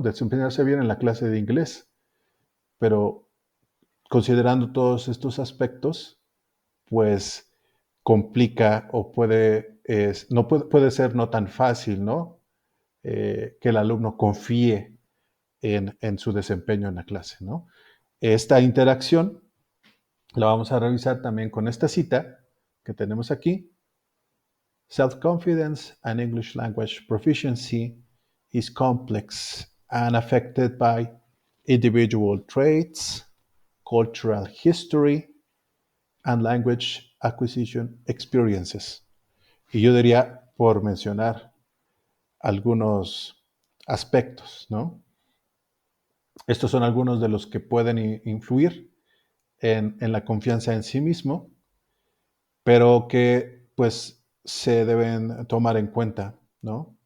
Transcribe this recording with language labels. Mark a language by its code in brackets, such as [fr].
[es] Desempeñarse bien en la clase de inglés, pero considerando todos estos aspectos, pues complica o puede ser no tan fácil, ¿no? Que el alumno confíe en su desempeño en la clase, ¿no? Esta interacción la vamos a revisar también con esta cita que tenemos aquí. [en] Self-confidence and English language proficiency is complex and affected by individual traits, cultural history, and language acquisition experiences. [es] Y yo diría, por mencionar algunos aspectos, ¿no? Estos son algunos de los que pueden influir en la confianza en sí mismo, pero que pues se deben tomar en cuenta, ¿no?